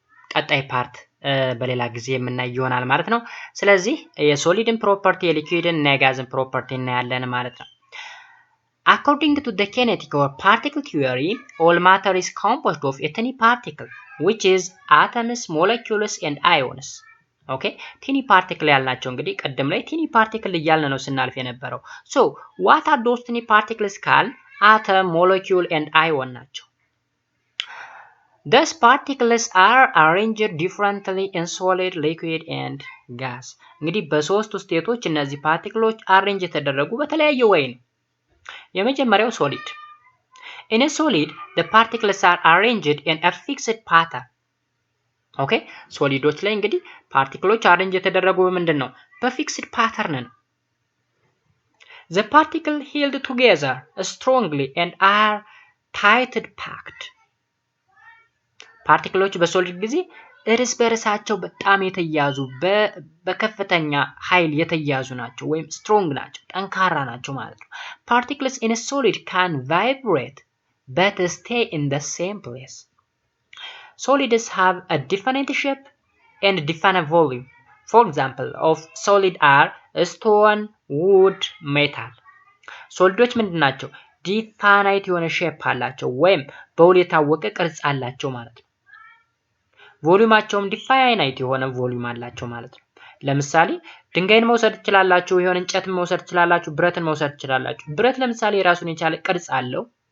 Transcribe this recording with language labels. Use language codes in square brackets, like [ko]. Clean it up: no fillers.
[am] ቀጣይ ፓርት በሌላ ጊዜ የምናይ ይሆናል ማለት ነው። [en] ስለዚህ የሶሊድን ፕሮፐርቲ የሊኩዊድን እና የጋዝን ፕሮፐርቲ እናያለን ማለት ነው። According to the kinetic or particle theory, all matter is composed of a tiny particle, which is atoms, molecules and ions. Okay, tiny particle [am] ያልናቸው እንግዲህ ቀደም ላይ tiny particle እያልን ነው ስናልፍ የነበረው። [en] So, what are those tiny particles called? Atom, molecule and ion ናቸው። Thus particles are arranged differently in solid, liquid and gas. [am] እንግዲህ በሶስቱ ስቴቶች እነዚህ ፓርቲክሎች አሬንጅ የተደረጉ በተለያየ ወይ ነው። የመጀመሪያው ሶሊድ [en] In a solid, the particles are arranged in a fixed pattern. [am] ኦኬ ሶሊዶች ላይ እንግዲህ ፓርቲክሎች አሬንጅ የተደረጉ በምንድን ነው? በፊክስድ ፓተርን ነው። [en] The particle held together strongly and are tightly packed. [am] ፓርቲክሎች በሶሊድ ጊዜ እርስ በርሳቸው በጣም የተያዙ በከፍተኛ ኃይል የተያዙ ናቸው ወይም ስትሮንግ ናቸው፣ ጠንካራ ናቸው ማለት ነው። [en] Particles in a solid can vibrate but stay in the same place. Solids have a definite shape and definite volume. For example, of solid are stone, wood, metal. [am] ሶሊዶች ምንድን ናቸው? ዲፋናይት የሆነ ሼፕ አላቸው ወይም በውል የታወቀ ቅርጽ አላቸው ማለት ነው። ቮሊዩማቸውም ዲፋናይት የሆነ ቮሊዩም አላቸው ማለት ነው። ለምሳሌ ድንጋይን መውሰድ ትችላላችሁ፣ የሆነ እንጨትን መውሰድ ትችላላችሁ፣ ብረትን መውሰድ ትችላላችሁ። ብረት ለምሳሌ የራሱን የቻለ ቅርጽ አለው።